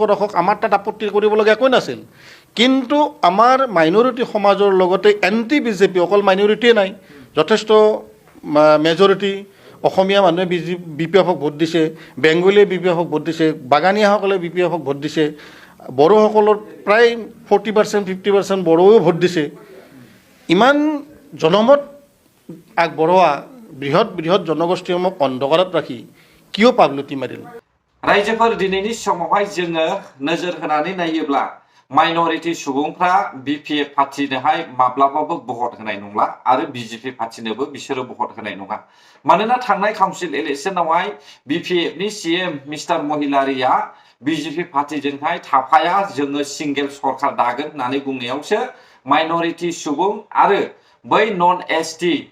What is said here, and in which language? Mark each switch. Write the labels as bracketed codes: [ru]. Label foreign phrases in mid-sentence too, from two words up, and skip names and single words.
[as] ৰাখক আমাৰ তাত আপত্তি কৰিবলগীয়া একোৱেই নাছিল কিন্তু আমাৰ মাইনৰিটি সমাজৰ লগতে এণ্টি বিজেপি অকল মাইনৰিটিয়ে নাই যথেষ্ট মেজৰিটি অসমীয়া মানুহে বি পি এফক ভোট দিছে বেংগলীয়ে বি পি এফক ভোট দিছে বাগানীয়াসকলে বি পি এফক ভোট দিছে বড়োসকলৰ প্ৰায় 40% 50% বড়োৱেও ভোট দিছে ইমান জনমত আগবঢ়োৱা বৃহৎ বৃহৎ জনগোষ্ঠীসমূহক অন্ধকাৰত ৰাখি কিয় পাবলুটি মাৰিল [brx] रायजोफोर दिनैनि समावहाय जोङो नोजोर होनानै नायोब्ला माइनरिटी सुबुंफ्रा बिपिएफ पार्टिनोहाय माब्लाबाबो भट होनाय नंला आरो बिजेपि पार्टिनोबो बिसोरो भट होनाय नङा मानोना थांनाय [en] council election [brx] बिपिएफनि सीएम मिस्टार महिलारिया बिजेपि पार्टिजोंहाय थाफाया जोङो सिंगेल सरकार दागोन होननानै बुंनायावसो माइनरिटी सुबुं आरो बै [en] non ST